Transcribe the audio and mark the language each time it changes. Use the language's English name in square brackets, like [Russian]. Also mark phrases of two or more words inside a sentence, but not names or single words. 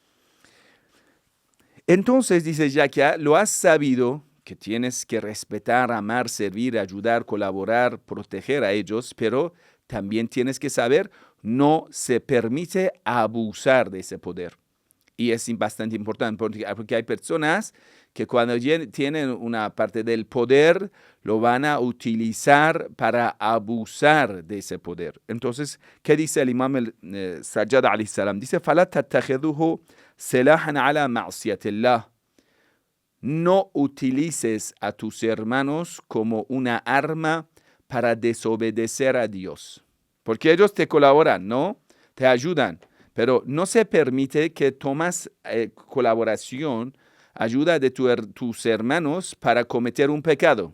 [Spanish] Entonces dice, ya que lo has sabido, que tienes que respetar, amar, servir, ayudar, colaborar, proteger a ellos, pero también tienes que saber, no se permite abusar de ese poder. Y es bastante importante porque hay personas que cuando tienen una parte del poder, lo van a utilizar para abusar de ese poder. Entonces, ¿qué dice el Imam Sajjad [Arabic] عليه السلام? Dice, فَلَا تَتَّخِذُهُ سِلَاحًا عَلَى مَعْصِيَةِ اللَّهِ. [Spanish] No utilices a tus hermanos como una arma para desobedecer a Dios. Porque ellos te colaboran, ¿no? Te ayudan. Pero no se permite que tomas colaboración, ayuda de tus hermanos para cometer un pecado.